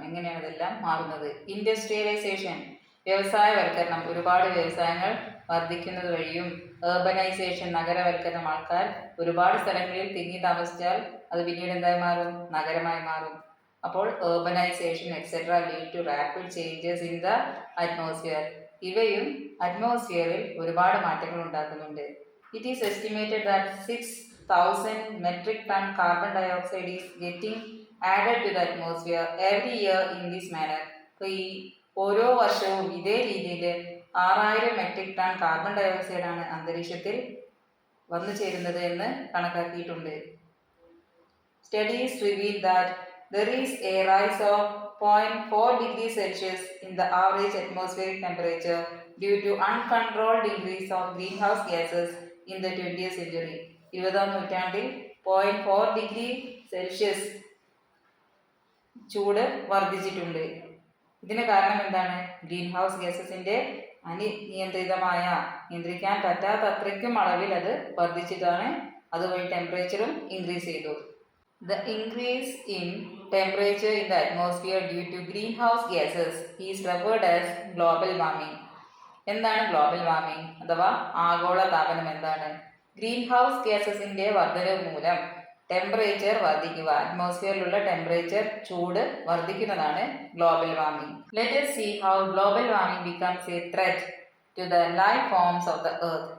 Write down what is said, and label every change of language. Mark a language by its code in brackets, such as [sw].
[ml] എങ്ങനെയാണ് ഇതെല്ലാം മാറുന്നത്? ഇൻഡസ്ട്രിയലൈസേഷൻ, വ്യവസായവൽക്കരണം, ഒരുപാട് വ്യവസായങ്ങൾ വർദ്ധിക്കുന്നത് വഴിയും ഏർബനൈസേഷൻ, നഗരവൽക്കരണം, ആൾക്കാർ ഒരുപാട് സ്ഥലങ്ങളിൽ തിങ്ങി താമസിച്ചാൽ അത് പിന്നീട് എന്തായി മാറും? നഗരമായി മാറും. [en] അപ്പോൾ urbanisation etcetera lead to rapid changes in the atmosphere. [ml] ഇവയും അറ്റ്മോസ്ഫിയറിൽ ഒരുപാട് മാറ്റങ്ങൾ ഉണ്ടാക്കുന്നുണ്ട്. [en] It is estimated that 6,000 metric ton carbon dioxide is getting added to the atmosphere every year in this manner. [ml] അപ്പോൾ ഈ ഓരോ വർഷവും ഇതേ രീതിയിൽ 6,000 മെട്രിക് ടൺ കാർബൺ ഡയോക്സൈഡ് ആണ് അന്തരീക്ഷത്തിൽ വന്നു ചേരുന്നത് എന്ന് കണക്കാക്കിയിട്ടുണ്ട്. [en] Studies reveal that there is a rise of 0.4 degrees Celsius in the average atmospheric temperature due to uncontrolled increase of greenhouse gases in the 20th century. [ml] 20ാം നൂറ്റാണ്ടിൽ 0.4 ഡിഗ്രി സെൽഷ്യസ് ചൂട് വർദ്ധിച്ചിട്ടുണ്ട്. ഇതിന് കാരണം എന്താണ്? ഗ്രീൻ ഹൗസ് ഗ്യാസസിൻ്റെ നിയന്ത്രിക്കാൻ പറ്റാത്ത അത്രയ്ക്കും അളവിൽ അത് വർദ്ധിച്ചിട്ടാണ്. അതുവഴി ടെമ്പറേച്ചറും ഇൻക്രീസ് ചെയ്തു. [en] The increase in temperature in the atmosphere due to greenhouse gases is referred as global warming. [ml] എന്താണ് ഗ്ലോബൽ വാർമിംഗ് അഥവാ ആഗോള താപനം എന്താണ്? ഗ്രീൻ ഹൗസ് ഗ്യാസസിൻ്റെ വർധനവ് മൂലം ടെമ്പറേച്ചർ വർദ്ധിക്കുക, അറ്റ്മോസ്ഫിയറിലുള്ള ടെമ്പറേച്ചർ ചൂട് വർദ്ധിക്കുന്നതാണ് global warming. [en] Let us see how global warming becomes a threat to the life forms of the earth.